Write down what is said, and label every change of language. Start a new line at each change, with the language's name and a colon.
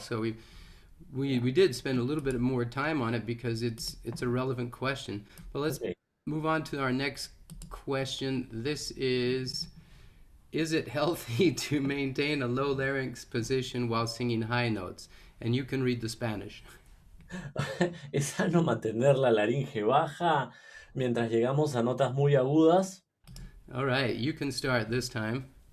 English: So we did spend a little bit more time on it because it's a relevant question. But let's okay. move on to our next question. This is it healthy to maintain a low larynx position while singing high notes? And you can read the Spanish.
Spanish: Es sano mantener la laringe baja mientras llegamos a notas muy agudas.
English: All right, you can start this time.